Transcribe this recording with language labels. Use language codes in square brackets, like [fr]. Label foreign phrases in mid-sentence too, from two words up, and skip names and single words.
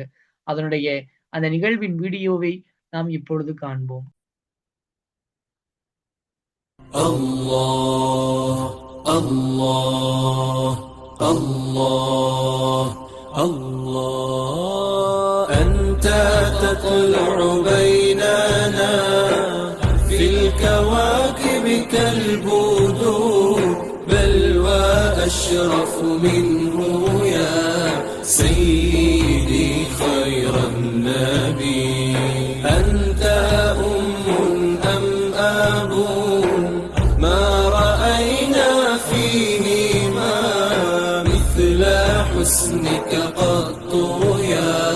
[ta] அதனுடைய அந்த நிகழ்வின் வீடியோவை நாம் இப்பொழுது காண்போம். [ar] الله الله الله الله أنت تطلع بيننا في الكواكب كالبدور بل وأشرف منه يا سيدي خير النبي أنت أم أم أب ما رأينا فيهما مثل حسنك قط يا